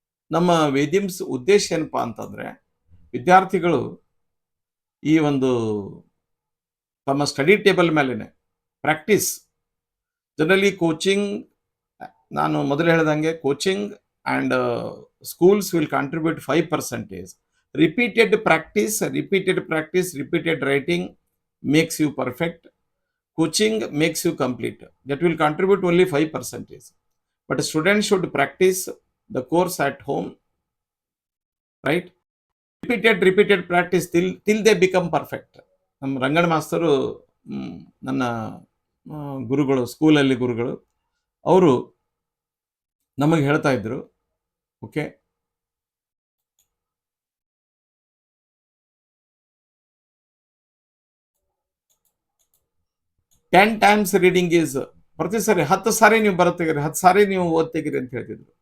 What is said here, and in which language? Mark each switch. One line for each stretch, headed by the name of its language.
Kannada: ನಮ್ಮ ವೇದಿಮ್ಸ್ ಉದ್ದೇಶ ಏನಪ್ಪ ಅಂತಂದರೆ ವಿದ್ಯಾರ್ಥಿಗಳು ಈ ಒಂದು ತಮ್ಮ ಸ್ಟಡಿ ಟೇಬಲ್ ಮೇಲೇ ಪ್ರಾಕ್ಟೀಸ್, ಜನರಲಿ ಕೋಚಿಂಗ್, ನಾನು ಮೊದಲು ಹೇಳ್ದಂಗೆ
English: Coaching and schools will contribute 5%. Repeated practice, repeated writing makes you perfect. Coaching makes you complete. That will contribute only 5%. But a student should practice the course at home, right? Repeated practice till they become perfect.
Kannada: ನಮ್ಮ ರಂಗಣ ಮಾಸ್ತರು ನನ್ನ ಗುರುಗಳು, ಸ್ಕೂಲಲ್ಲಿ ಗುರುಗಳು, ಅವರು ನಮಗೆ ಹೇಳ್ತಾ ಇದ್ರು,
English: okay, ten times reading is,
Kannada: ಪ್ರತಿ ಸಾರಿ 10 ಸಾರಿ ನೀವು ಬರುತ್ತೀರಿ, 10 ಸಾರಿ ನೀವು ಓದ್ತೀರಿ ಅಂತ ಹೇಳ್ತಿದ್ರು.